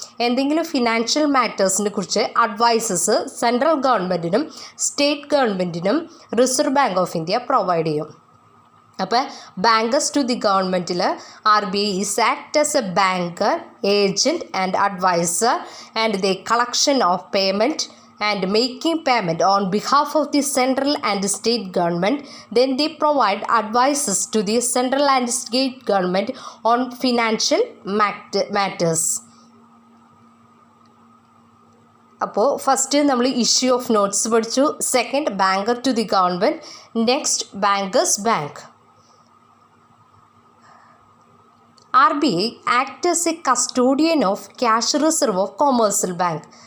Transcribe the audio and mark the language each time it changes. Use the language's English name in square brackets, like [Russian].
[Malayalam] എന്തെങ്കിലും ഫിനാൻഷ്യൽ മാറ്റേഴ്സിനെ കുറിച്ച് advices central ഗവൺമെൻറ്റിനും state ഗവൺമെൻറ്റിനും reserve bank of India provide ചെയ്യും. [English] അപ്പോൾ bankers to the ഗവൺമെൻറ്റിൽ RBI is act as a banker, agent and adviser and the collection of payment and making payment on behalf of the central and state government. Then they provide advices to the central and state government on financial matters. [Malayalam] അപ്പോൾ first നമ്മൾ issue of notes പഠിച്ചു. Second, banker to the government. [English] Next, bankers bank. RBI act as a custodian of cash reserve of commercial bank.